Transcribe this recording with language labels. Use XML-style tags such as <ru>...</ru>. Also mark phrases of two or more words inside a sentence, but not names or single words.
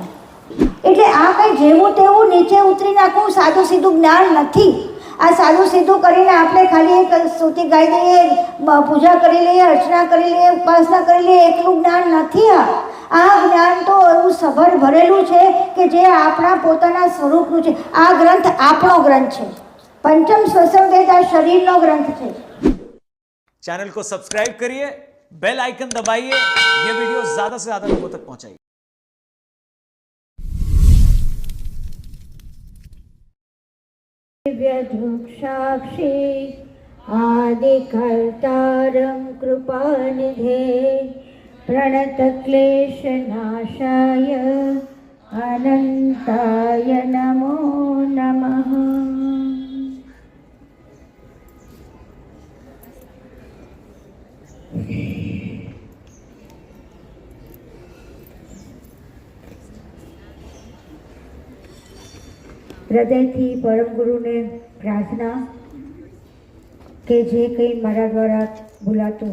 <gu>એટલે આ કંઈ જેવું તેવું નીચે ઉતરી નાખવું સાદું સીધું જ્ઞાન નથી. આ સાદું સીધું કરીને આપણે ખાલી એક સ્તુતિ ગાઈ દઈએ, પૂજા કરી લઈએ, અર્ચના કરી લઈએ, ઉપાસના કરી લઈએ, એટલું જ્ઞાન નથી. આ જ્ઞાન તો એવું સભર ભરેલું છે કે જે આપણા પોતાના સ્વરૂપનું છે. આ ગ્રંથ આપણો ગ્રંથ છે.</gu> <sa>पंचम श्वसन वेद</sa> <gu>આ શરીરનો ગ્રંથ છે.</gu> <hi>चैनल को सब्सक्राइब करिए, बेल आइकन दबाइए, ये वीडियो ज्यादा से ज्यादा लोगों तक पहुंचाइए.</hi> <sa>दिव्यधुक्षाक्षी आदिकर्तारं कृपानिधे प्रणतक्लेशनाशाय अनन्ताय नमो नमः.</sa> <gu>હૃદયથી પરમ ગુરુને પ્રાર્થના કે જે કંઈ મારા દ્વારા બોલાતું</gu>